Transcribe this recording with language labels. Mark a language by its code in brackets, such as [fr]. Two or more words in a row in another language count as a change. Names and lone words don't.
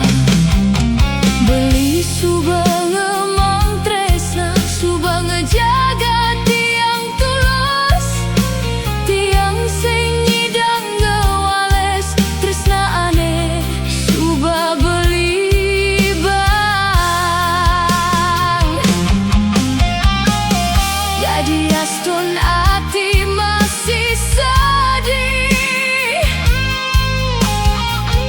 [ban] Beli subah ngemong tresna, subah ngejaga tiang tulus, tiang sing nyidang ngewales tresna aneh, subah beli bang. [id] Jadi astun hati masih sedih,